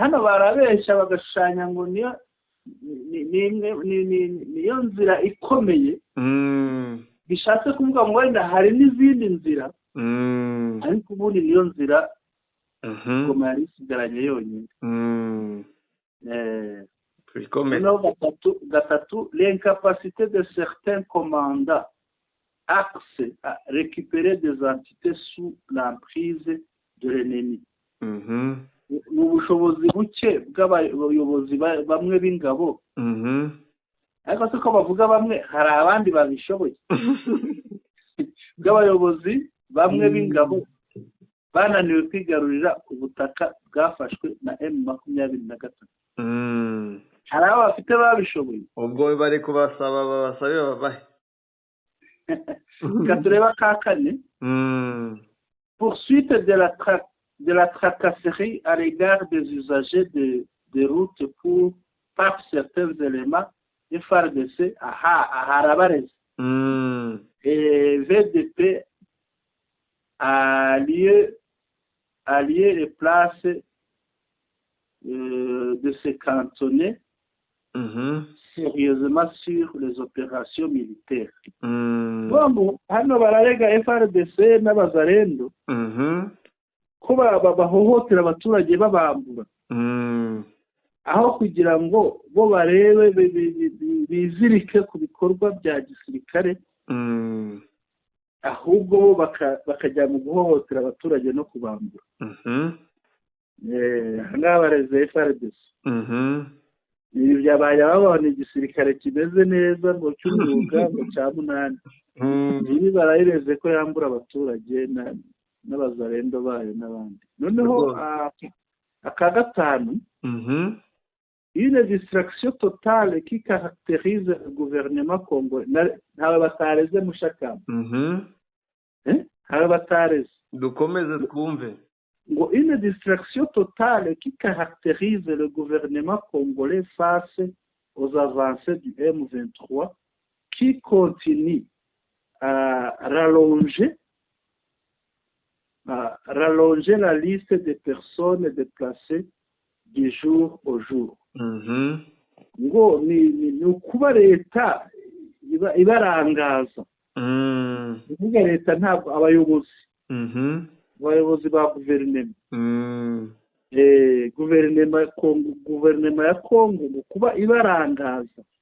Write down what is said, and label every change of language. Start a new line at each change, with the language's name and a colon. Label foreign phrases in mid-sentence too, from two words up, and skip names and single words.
Kinyarwanda: Hano barabeshya bagashushanya ngo niyo nzira ikomeye bishatse kuvuga ngo wenda hari n'izindi nzira ariko ubundi niyo nzira Goma yari isigaranye yonyine. Gatatu,
French: l'incapacité de certains commandants axes à récupérer des entités sous l'emprise de l'ennemi.
Kinyarwanda: Ubushobozi buke bw'abayobozi bamwe b'ingabo ariko se ko bavuga bamwe hari abandi babishoboye bw'abayobozi bamwe b'ingabo bananiwe kwigarurira ubutaka bwafashwe na M23. hari abo bafite babishoboye ubwo bari kubasaba babasabe babahe. tureba ka kane.
French: Poursuite de la tracasserie à l'égard des usagers de routes par certains éléments de FARDC à Harabarez. Et VDP a lieu et place de se cantonner sérieusement sur les opérations militaires.
Kinyarwanda: Bon, hano bararega FARDC n'abazarendo ko bahohotera abaturage babambura aho kugira ngo bo barebe bizirike ku bikorwa bya gisirikare, ahubwo bakajya mu guhohotera abaturage no kubambura. Ngaha bareze FARDC. Ibi byabaye babona igisirikare kimeze neza ngo cy'umwuga ngo cya munani. Ibi barayireze ko yambura abaturage n'abazarendo bayo n'abandi. Noneho aka gatanu,
French: une distraction totale qui caractérise le gouvernement congolais.
Kinyarwanda: Ntawe batareze mushakamba. Ntawe batareze. Dukomeze twumve.
French: Une distraction totale qui caractérise le gouvernement congolais face aux avancées du M23 qui continue à rallonger la liste des personnes déplacées du jour au jour.
Kinyarwanda: Ngo ni ukuba leta ibarangaza. Kuvuga leta ntabwo abayobozi ba guverinoma. Guverinoma ya Kongo ngo kuba ibarangaza.